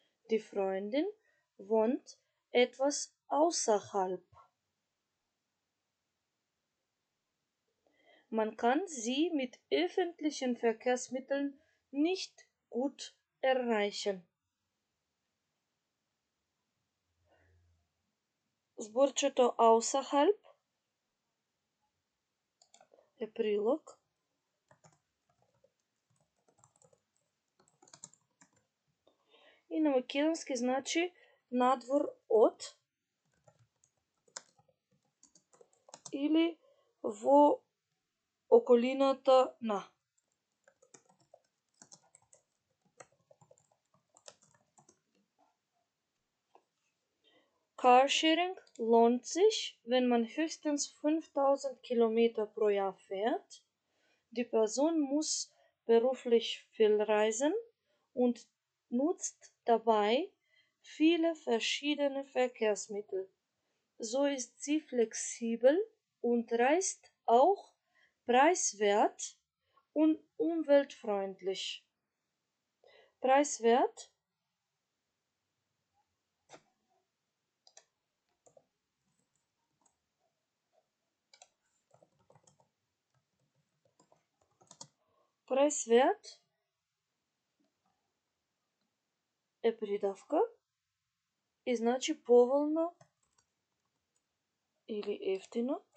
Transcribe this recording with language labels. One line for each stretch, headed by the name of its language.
German: Die Freundin wohnt etwas außerhalb. Man kann sie mit öffentlichen Verkehrsmitteln nicht gut erreichen.
Macedonian: Зборчето außerhalb е прилог. И на македонски значи надвор од или во околината на.
German: Carsharing lohnt sich, wenn man höchstens 5000 Kilometer pro Jahr fährt. Die Person muss beruflich viel reisen und nutzt dabei viele verschiedene Verkehrsmittel. So ist sie flexibel und reist auch preiswert und umweltfreundlich.
Macedonian: Preiswert Preiswert е придавка и значи поволно или ефтино.